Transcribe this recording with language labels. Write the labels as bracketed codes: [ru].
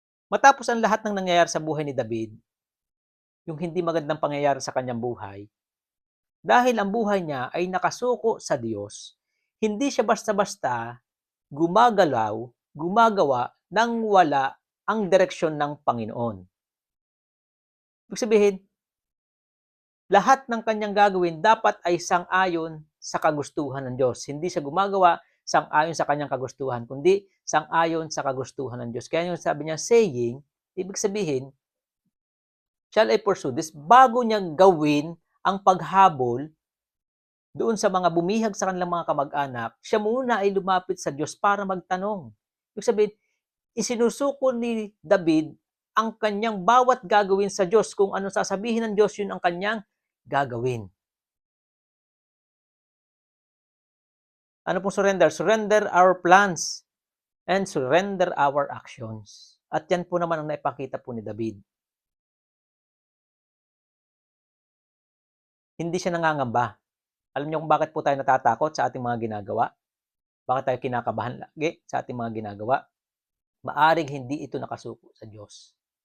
[tl] Matapos ang lahat ng nangyayari sa buhay ni David, yung hindi magandang pangyayari sa kanyang buhay, dahil ang buhay niya ay nakasuko sa Diyos, hindi siya basta-basta gumagawa nang wala ang direksyon ng Panginoon. Ibig sabihin, lahat ng kanyang gagawin dapat ay sang-ayon sa kagustuhan ng Diyos. Hindi siya gumagawa sang-ayon sa kanyang kagustuhan, kundi sang-ayon sa kagustuhan ng Diyos. Kaya yung sabi niya, saying, ibig sabihin, [en] shall I pursue this? [tl] Bago niya gawin ang paghabol doon sa mga bumihag sa kanilang mga kamag-anak, siya muna ay lumapit sa Diyos para magtanong. Ibig sabihin, isinusuko ni David ang kanyang bawat gagawin sa Diyos. Kung ano sasabihin ng Diyos, yun ang kanyang gagawin. Ano pong surrender? [en] Surrender our plans and surrender our actions. [tl] At yan po naman ang naipakita po ni David. Hindi siya nangangamba. Alam niyo kung bakit po tayo natatakot sa ating mga ginagawa? Bakit tayo kinakabahan lagi sa ating mga ginagawa? Maaring hindi ito nakasuko sa Diyos.